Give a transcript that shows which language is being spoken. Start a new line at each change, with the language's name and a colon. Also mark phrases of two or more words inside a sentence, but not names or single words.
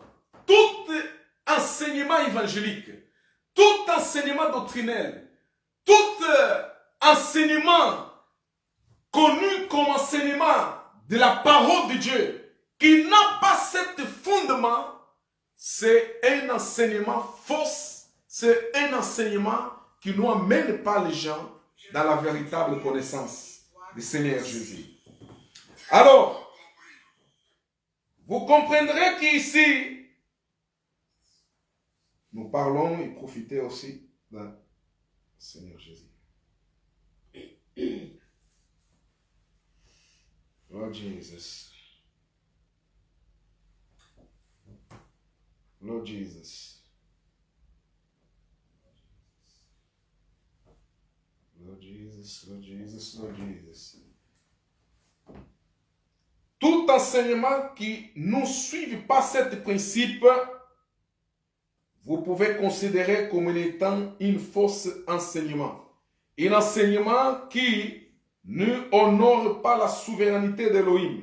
French: Tout enseignement évangélique, tout enseignement doctrinel, tout enseignement connu comme enseignement de la parole de Dieu, qui n'a pas ce fondement, c'est un enseignement fausse, c'est un enseignement qui ne amène pas les gens dans la véritable connaissance du Seigneur Jésus. Alors, vous comprendrez qu'ici, nous parlons et profitez aussi du Seigneur Jésus.
English: Lord Jesus. Lord Jesus. Lord Jesus, Lord Jesus, Lord Jesus.
French: Tout enseignement qui ne suit pas ce principe, vous pouvez considérer comme étant une fausse enseignement. Un enseignement qui ne honore pas la souveraineté d'Élohim.